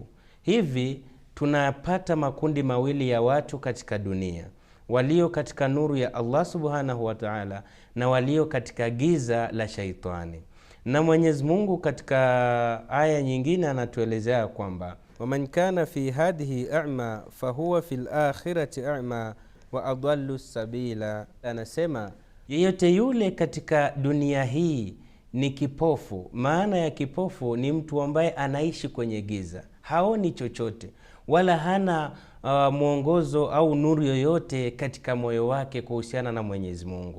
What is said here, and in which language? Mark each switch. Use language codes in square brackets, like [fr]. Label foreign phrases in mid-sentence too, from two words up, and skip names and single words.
[sw] Hivi tunapata makundi mawili ya watu katika dunia, walio katika nuru ya [ar] الله سبحانه وتعالى [sw] na walio katika giza la shaitani. Na Mwenyezi Mungu katika aya nyingine anatuelezea kwamba [ar] ومن كان في هذه أعمى فهو في الآخرة أعمى وأضل سبيلا. [sw] Anasema yeyote yule katika dunia hii ni kipofu. Maana ya kipofu ni mtu ambaye anaishi kwenye giza, haoni chochote wala hana mwongozo au nuru yoyote katika moyo wake kuhusiana na Mwenyezi Mungu.